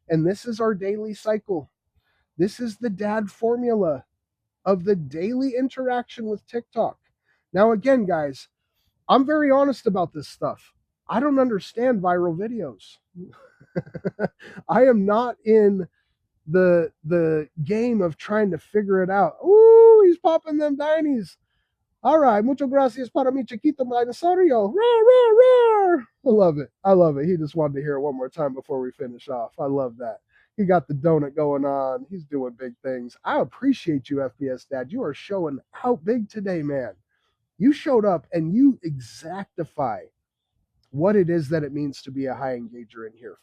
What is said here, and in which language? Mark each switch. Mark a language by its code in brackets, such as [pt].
[en] And this is our daily cycle. This is the Dad Formula of the daily interaction with TikTok. Now, again, guys, I'm very honest about this stuff. I don't understand viral videos. I am not in the game of trying to figure it out. Ooh, he's popping them dinies. All right, [es] muchas gracias para mi chiquito dinosaurio. [en] Roar, roar, roar. I love it. I love it. He just wanted to hear it one more time before we finish off. I love that. He got the donut going on. He's doing big things. I appreciate you, FPS Dad. You are showing out big today, man. You showed up and you exactify what it is that it means to be a high engager in here.